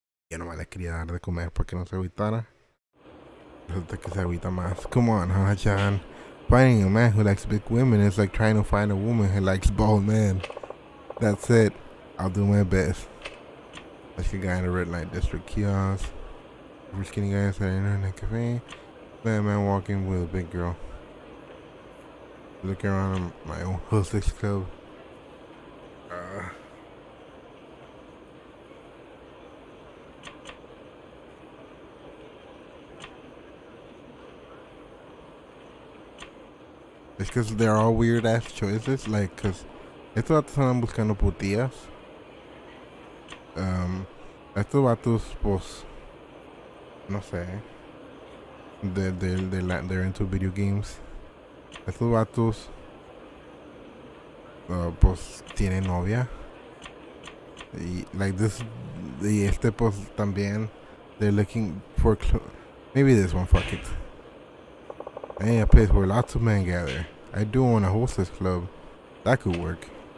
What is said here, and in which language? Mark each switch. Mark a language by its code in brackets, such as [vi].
[es] Ya nomás le quería dar de comer para que no se agüitara. Resulta que se agüita más. [en] Come on, Hana-chan. Finding a man who likes big women is like trying to find a woman who likes bald men. That's it. I'll do my best. Like a guy in a red light district kiosk. Every skinny guy inside an internet cafe. Bad man walking with a big girl. Looking around my own hostess club. It's because they're all weird ass choices. Like, cause [es] estos vatos andan buscando putillas. Estos vatos, pues, no sé. [en] They're into video games. [es] Estos vatos, pues, tienen novia. Y, [en] like this, [es] y este, pues, también. [en] They're looking for, maybe this one, fuck it. Hey, a place where lots of men gather. I do own a hostess club. That could work.